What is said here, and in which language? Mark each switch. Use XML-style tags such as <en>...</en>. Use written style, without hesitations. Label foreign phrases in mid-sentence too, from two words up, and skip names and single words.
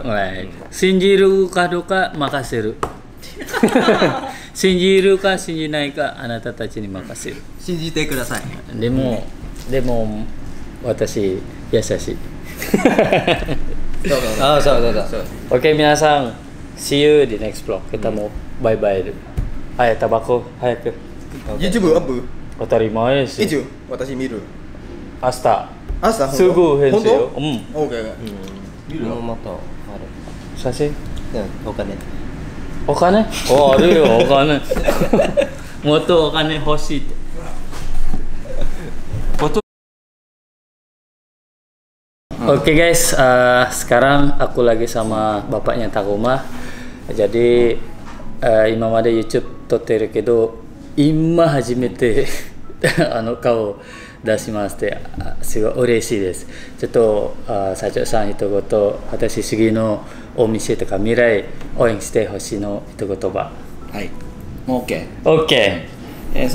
<ja>信じるかどうか任せる。信じるか信じないかあなたたちに任せる。信じてください。でも私優しい。Oke, minasan,</ja> <en>see you di next vlog.</en> <id>Kita mau</id> <en>bye bye</en> <id>dulu. Ayo tabako, ayo.</id> <ja>YouTube アップ？当たり前です。いつ私見る？明日。朝すぐ返事よ。オッケー。見るよ。もっとある。写真？お金。お金？あるよお金。もっとお金欲しいって。</ja> <id>Oke guys, sekarang aku lagi sama bapaknya Takuma. Jadi imam ada</id> <ja>YouTube 撮ってるけど、今初めて顔出しますってすごい嬉しいです。ちょっと社長さん一言、私次のお店とか未来応援してほしいの一言葉。はい、もう OK。</ja>